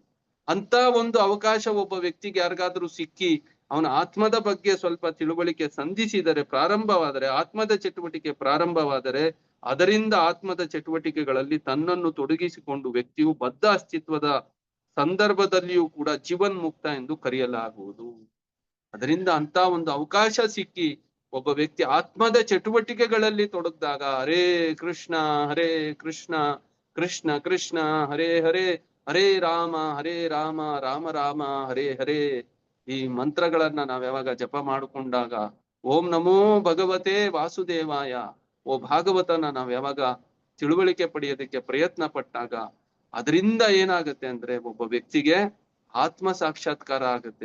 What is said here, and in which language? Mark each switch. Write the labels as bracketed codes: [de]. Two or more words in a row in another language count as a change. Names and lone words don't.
[kn] ಅಂತ ಒಂದು ಅವಕಾಶ ಒಬ್ಬ ವ್ಯಕ್ತಿಗೆ ಯಾರಿಗಾದ್ರೂ ಸಿಕ್ಕಿ ಅವನ ಆತ್ಮದ ಬಗ್ಗೆ ಸ್ವಲ್ಪ ತಿಳುವಳಿಕೆ ಸಂಧಿಸಿದರೆ, ಪ್ರಾರಂಭವಾದರೆ, ಆತ್ಮದ ಚಟುವಟಿಕೆ ಪ್ರಾರಂಭವಾದರೆ, ಅದರಿಂದ ಆತ್ಮದ ಚಟುವಟಿಕೆಗಳಲ್ಲಿ ತನ್ನನ್ನು ತೊಡಗಿಸಿಕೊಂಡು ವ್ಯಕ್ತಿಯು ಬದ್ಧ ಅಸ್ತಿತ್ವದ ಸಂದರ್ಭದಲ್ಲಿಯೂ ಕೂಡ ಜೀವನ್ ಮುಕ್ತ ಎಂದು ಕರೆಯಲಾಗುವುದು. ಅದರಿಂದ ಅಂತ ಒಂದು ಅವಕಾಶ ಸಿಕ್ಕಿ ಒಬ್ಬ ವ್ಯಕ್ತಿ ಆತ್ಮದ ಚಟುವಟಿಕೆಗಳಲ್ಲಿ ತೊಡಗಿದಾಗ [sa] ಹರೇ ಕೃಷ್ಣ ಕೃಷ್ಣ ಕೃಷ್ಣ ಹರೇ ಹರೇ ಹರೇ ರಾಮ ರಾಮ ರಾಮ ಹರೇ ಹರೇ [kn] ಈ ಮಂತ್ರಗಳನ್ನ ನಾವ್ ಯಾವಾಗ ಜಪ ಮಾಡಿಕೊಂಡಾಗ [sa] ಓಂ ನಮೋ ಭಗವತೆ ವಾಸುದೇವಾಯ [kn] ಓ ಭಾಗವತನ ನಾವ್ ಯಾವಾಗ ತಿಳುವಳಿಕೆ ಪಡೆಯೋದಕ್ಕೆ ಪ್ರಯತ್ನ ಪಟ್ಟಾಗ ಅದರಿಂದ ಏನಾಗುತ್ತೆ ಅಂದ್ರೆ ಒಬ್ಬ ವ್ಯಕ್ತಿಗೆ ಆತ್ಮ ಸಾಕ್ಷಾತ್ಕಾರ ಆಗುತ್ತೆ.